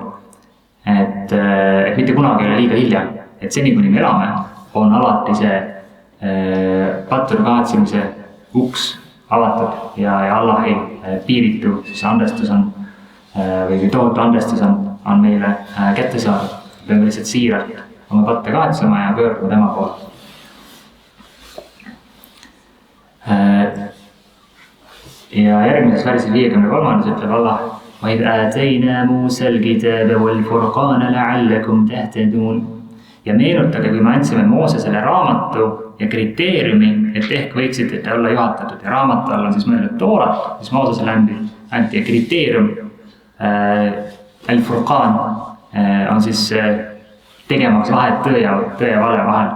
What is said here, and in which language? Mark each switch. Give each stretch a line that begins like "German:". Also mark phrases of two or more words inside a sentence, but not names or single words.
Estonian: Et mitte kunagi ei ole liiga hilja, et seni kuni me elame, on alati see pattude kahetsemise uks avatud ja Allahi piiritu siis andestus on või tohutu andestus on meile kätte saadud. Peame lihtsalt siiralt oma patte kahetsema ja pöörduma tema poolt. Ja järgmises versis 53.
Arabic: ütleb Allah: وَإِذْ آتَيْنَا مُوسَى الْكِتَابَ وَالْفُرْقَانَ لَعَلَّكُمْ تَهْتَدُونَ.
Estonian: Ja meenutage, kui me andsime Moosesele raamatu ja kriteeriumi, et ehk võiksite te olla juhatatud. Ja raamatu all on siis mõeldud Toorat, mis Moosesele anti ja kriteerium Al-Furqaan on siis tegemaks vahet tõe ja vale vahel.